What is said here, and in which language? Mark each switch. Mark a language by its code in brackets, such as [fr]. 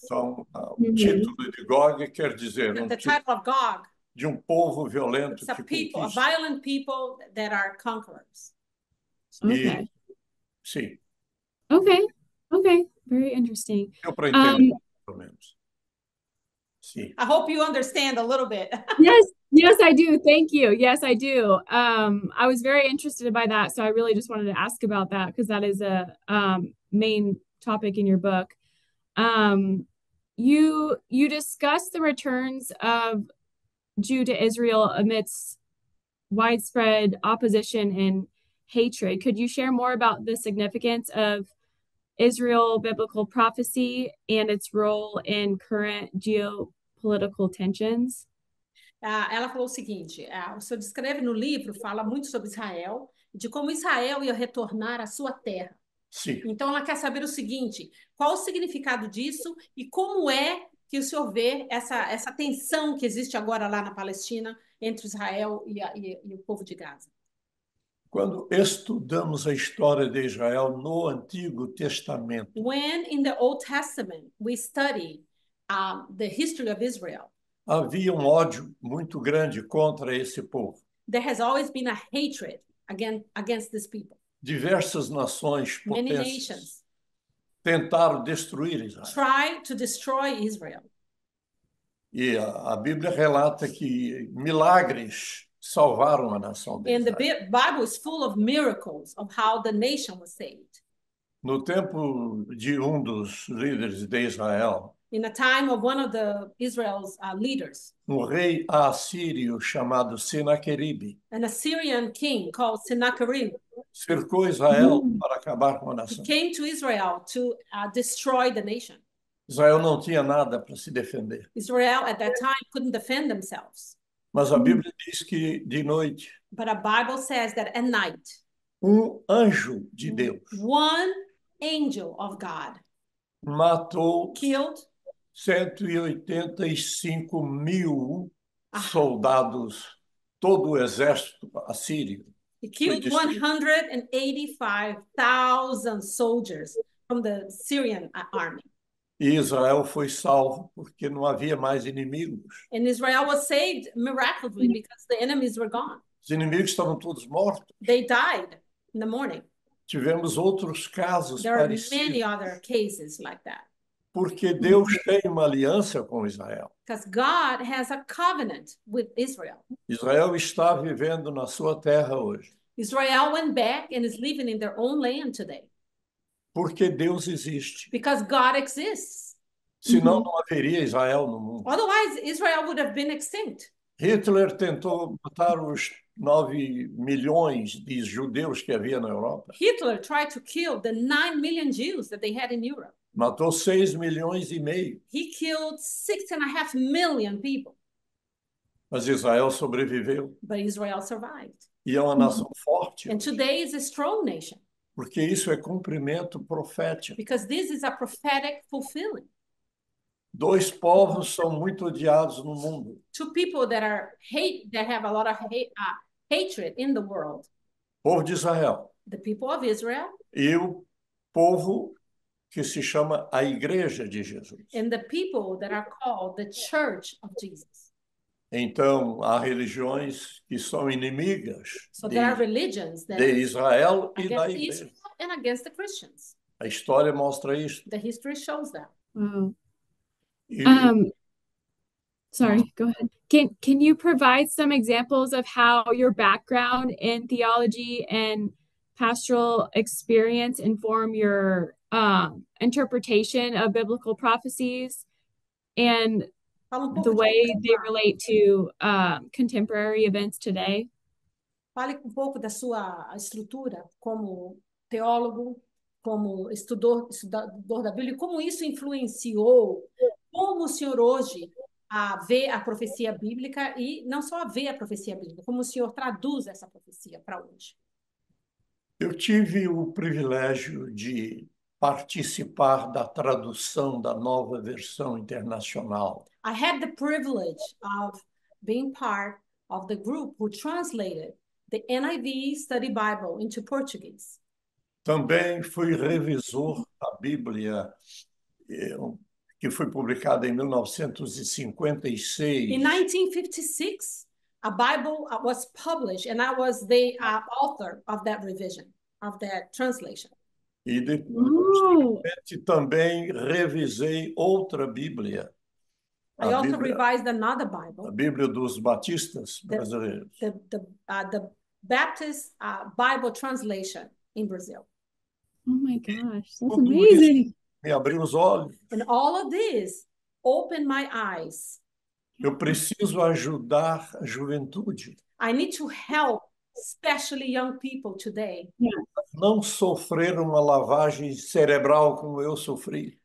[pt] Então, o título de Gog quer dizer [en] The title of Gog, [pt] de povo violento [en] it's a [pt] que [en] people, a [pt] conquista. [en] violent people that are conquerors. Okay. [pt] Sim, [en] Okay. Okay. Very interesting. [pt] deu para entender, pelo menos. Sim. [en] I hope you understand a little bit. Yes, I do. Thank you. Yes, I do. I was very interested by that, so I really just wanted to ask about that because that is a main topic in your book. You discuss the returns of Judah to Israel amidst widespread opposition and hatred. Could you share more about the significance of Israel biblical prophecy and its role in current geopolitical tensions? [pt] Ela falou o seguinte, o senhor descreve no livro, fala muito sobre Israel, de como Israel ia retornar à sua terra. Sim. Então, ela quer saber o seguinte, qual o significado disso e como é que o senhor vê essa tensão que existe agora lá na Palestina entre Israel e o povo de Gaza. Quando estudamos a história de Israel no Antigo Testamento, [en] When in the Old Testament we study the history of Israel, [pt] havia ódio muito grande contra esse povo. [en] there has always been a hatred against these people. [pt] Diversas nações [en] Many [pt] potentes [en] nations [pt] tentaram destruir Israel. [en] try to destroy Israel. [pt] E a Bíblia relata que milagres salvaram a nação de [en] And the [pt] Israel. [en] Bible is full of miracles of how the nation was saved. [pt] No tempo de dos líderes de Israel, [en] In the time of one of Israel's leaders, [pt] rei assírio chamado Senaqueribe [en] an Assyrian king called Sennacherib, [pt] cercou Israel para acabar com a [en] he [pt] nação. [en] came to Israel to destroy the nation. [pt] Israel não tinha nada para se defender. [en] Israel at that time couldn't defend themselves. [pt] Mas a Bíblia diz que de noite [en] But a Bible says that at night, [pt] anjo de Deus [en] one angel of God [pt] matou [en] killed [pt] 185.000 soldados, todo o exército assírio. [en] He killed 185,000 soldiers from the Syrian army. [pt] E Israel foi salvo porque não havia mais inimigos. [en] And Israel was saved miraculously because the enemies were gone. [pt] Os inimigos estavam todos mortos. [en] They died in the morning. [pt] Tivemos outros casos [en] There are [pt] parecidos. [en] many other cases like that. [pt] Porque Deus tem uma aliança com Israel. [en] Because God has a covenant with Israel. [pt] Israel está vivendo na sua terra hoje. [en] Israel went back and is living in their own land today. [pt] Porque Deus existe. [en] Because God exists. [pt] Senão não haveria Israel no mundo. [en] Otherwise, Israel would have been extinct. [pt] Hitler tentou matar os 9 milhões de judeus que havia na Europa. [en] Hitler tried to kill the 9 million Jews that they had in Europe. [pt] Matou 6,5 milhões. [en] He killed 6.5 million people. [pt] Mas Israel sobreviveu. [en] But Israel survived. [pt] E é uma nação forte. [en] And today is a strong nation. [pt] Porque isso é cumprimento profético. [en] Because this is a prophetic fulfilling. [pt] Dois povos são muito odiados no mundo. [en] Two people that have a lot of hatred in the world. [pt] O povo de Israel. [en] The people of Israel. [pt] E o povo que se chama a Igreja de Jesus. [en] And the people that are called the Church of Jesus. [pt] Então, há religiões que são inimigas [en] So there are religions that [pt] de Israel e da [en] against [pt] Igreja. [en] Israel and against the Christians. [pt] A história mostra isso. [en] The history shows that. Wow. [pt] E [en] Sorry, go ahead. Can you provide some examples of how your background in theology and pastoral experience inform your interpretation of biblical prophecies and the way they relate to contemporary events today? [pt] Fale um pouco da sua estrutura como teólogo, como estudador da Bíblia, como isso influenciou, como o senhor hoje vê a profecia bíblica e não só vê a profecia bíblica, como o senhor traduz essa profecia para hoje. eu tive o privilégio de participar da tradução da Nova Versão Internacional. [en] I had the privilege of being part of the group who translated the NIV Study Bible into Portuguese. [pt] Também fui revisor da Bíblia, que foi publicada em 1956. [en] In 1956, a Bible was published, and I was the author of that revision, of that translation. [pt] E depois também revisei outra Bíblia. [en] I also revised another Bible. [pt] A Bíblia dos Batistas brasileiros. [en] The Baptist Bible translation in Brazil. Oh my gosh, that's amazing. [pt] Me abriu os olhos. [en] And all of this opened my eyes. [pt] Eu preciso ajudar a juventude. [en] I need to help, especially young people today. [pt] Não sofrer uma lavagem cerebral como eu sofri.